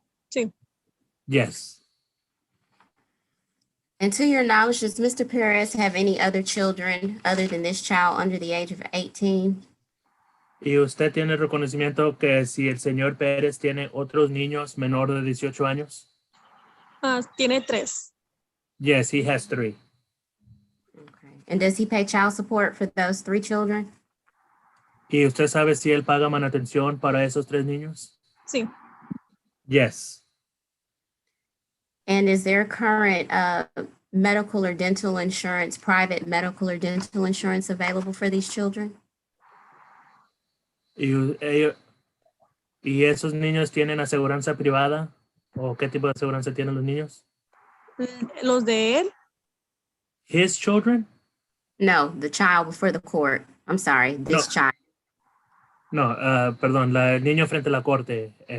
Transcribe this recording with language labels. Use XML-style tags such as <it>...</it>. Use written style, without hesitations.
<es>sí.</es> <en>Yes. And to your knowledge, does Mr. Perez have any other children other than this child under the age of 18?</en> <es>¿Y usted tiene reconocimiento que si el señor Pérez tiene otros niños menor de 18 años? Tiene 3.</es> <en>Yes, he has 3. Okay. And does he pay child support for those 3 children?</en> <es>¿Y usted sabe si él paga manutención para esos 3 niños? Sí,</es> <en>Yes. And is there current medical or dental insurance, private medical or dental insurance available for these children?</en> <es>¿Y esos niños tienen aseguranza privada? ¿O qué tipo de aseguranza tienen los niños? los de él,</es> <en>His children? No, the child before the court. I'm sorry, this No. child.</en> <es>No, perdón, el niño frente a la corte.</es>